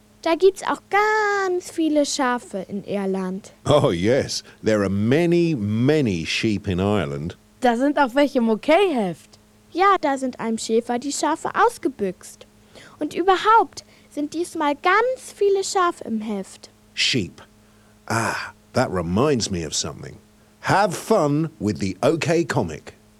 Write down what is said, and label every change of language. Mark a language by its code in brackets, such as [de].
[de] Da gibt's auch ganz viele Schafe in Irland. [en] Oh yes, there are many, many sheep in Ireland. [de] Da sind auch welche im OK-Heft. Ja, da sind einem Schäfer die Schafe ausgebüxt. Und überhaupt sind diesmal ganz viele Schafe im Heft. [en] Sheep. Ah, that reminds me of something. Have fun with the OK Comic.